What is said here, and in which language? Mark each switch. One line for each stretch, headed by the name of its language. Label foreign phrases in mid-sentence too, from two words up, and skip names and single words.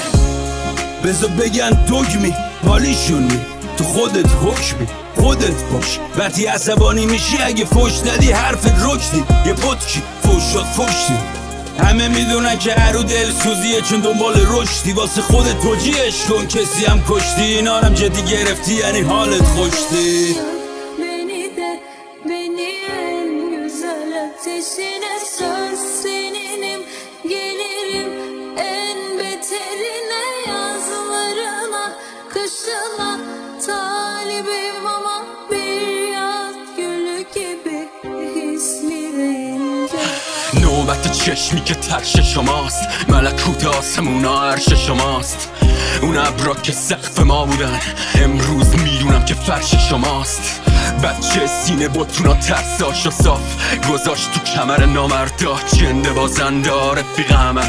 Persian: بذار بگن دگمی حالیشونی، تو خودت حکمی، خودت باش. وقتی عصبانی میشی اگه فوش ندی حرفت رکدی، یه پتکی فوش شد فوشتی. همه میدونن که هرو دل سوزیه چون دنبال رشدی، واسه خودت توجیهش کن کسی هم کشتی. اینا هم جدی گرفتی یعنی حالت خوشتی.
Turkish: Ateşine söz seninim, gelirim en beterine, yazlarına kışına talibim ama bir yaz gülü gibi hislenince.
Persian: نوبت چشمی که ترش شماست، ملکوت آسمونا عرش شماست. اون ابرا که سقف ما بودن امروز میدونم که فرش شماست. بچه سینه بطونا ترساشو صاف گذاشت تو کمر نامردا، جنده بازنده رفیق من.